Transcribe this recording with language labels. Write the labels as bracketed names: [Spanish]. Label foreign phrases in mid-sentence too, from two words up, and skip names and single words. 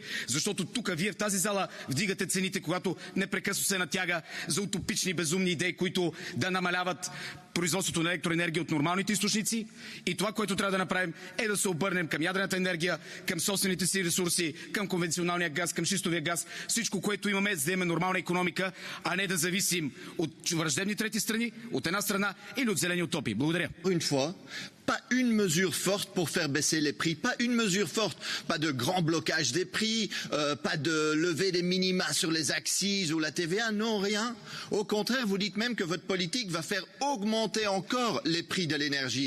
[Bulgarian] Защото тук вие в тази зала вдигате цените, когато непрекъснато се натяга за утопични, безумни идеи, които да намаляват производството на електроенергия от нормалните източници. И това, което трябва да направим, е да се обърнем към ядрената енергия, към собствените си ресурси, към конвенционалния газ, към шистовия газ, всичко, което имаме, за да имаме нормална икономика, а не да зависим от враждебни трети страни, от една страна или от зелени утопии. Благодаря. [French] Pas une mesure forte pour faire baisser les prix, pas une mesure forte, pas de grand blocage des prix, pas de levée des minima sur les accises ou la TVA, non, rien. Au contraire, vous dites même que votre politique va faire augmenter encore les prix de l'énergie.